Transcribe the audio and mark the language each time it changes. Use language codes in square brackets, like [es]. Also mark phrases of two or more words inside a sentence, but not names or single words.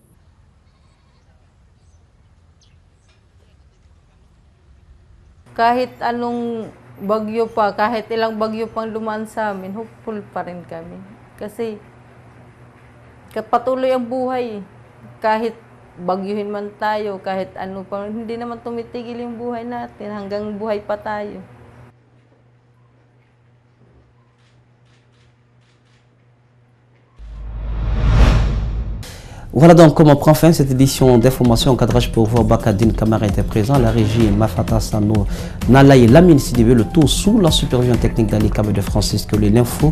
[tl] Kahit anong bagyo pa, kahit ilang bagyo pang dumaan sa amin, hopeful pa rin kami. Kasi patuloy ang buhay. Kahit bagyuhin man tayo, kahit ano pa, hindi naman tumitigil yung buhay natin hanggang buhay pa tayo. [fr] Voilà donc comment prend fin cette édition d'information. Cadrage pour voir Bakadine Camara était présent, la régie Mafata Sano, Nalaye Lamine Sidibé, le tout sous la supervision technique d'Ali Kabe de Francis que l'info.